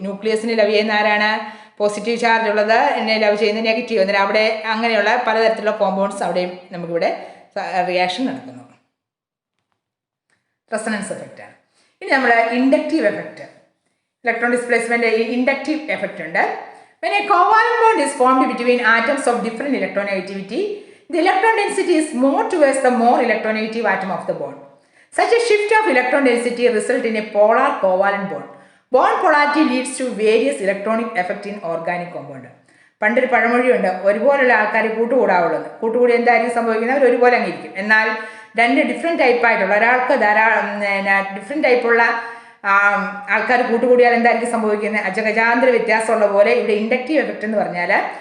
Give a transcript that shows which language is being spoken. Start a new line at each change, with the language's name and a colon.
Malayalam: ന്യൂക്ലിയസിന് love ചെയ്യുന്ന ആരാണ്? Positive charge ഉള്ളത്. എന്നെ ലവ് ചെയ്യുന്ന നെഗറ്റീവ്. എന്നാൽ അവിടെ അങ്ങനെയുള്ള പലതരത്തിലുള്ള കോമ്പൗണ്ട്സ് അവിടെയും നമുക്കിവിടെ റിയാക്ഷൻ നടക്കുന്നു. റെസൊണൻസ് എഫക്റ്റാണ്. ഇനി നമ്മൾ inductive effect. Electron displacement inductive effect ഉണ്ട്.
English: When a covalent bond is formed between atoms of different electronegativity, the electron density is more towards the more electronegative atom of the bond. Such a shift of electron density results in a polar covalent bond. Bond polarity leads to various electronic effect in organic compound.
Malayalam: പണ്ടൊരു പഴമൊഴിയുണ്ട്, ഒരുപോലുള്ള ആൾക്കാർ കൂട്ടുകൂടാവുള്ളത്. കൂട്ടുകൂടി എന്തായിരിക്കും സംഭവിക്കുന്നത്? അവർ ഒരുപോലെ അങ്ങിരിക്കും. എന്നാൽ രണ്ട് different ടൈപ്പായിട്ടുള്ള ഒരാൾക്ക് different ടൈപ്പുള്ള ആൾക്കാർ കൂട്ടുകൂടിയാൽ എന്തായിരിക്കും സംഭവിക്കുന്നത്? അജഗജാന്തര വ്യത്യാസമുള്ള പോലെ ഇവിടെ ഇൻഡക്റ്റീവ് എഫക്റ്റ് എന്ന് പറഞ്ഞാൽ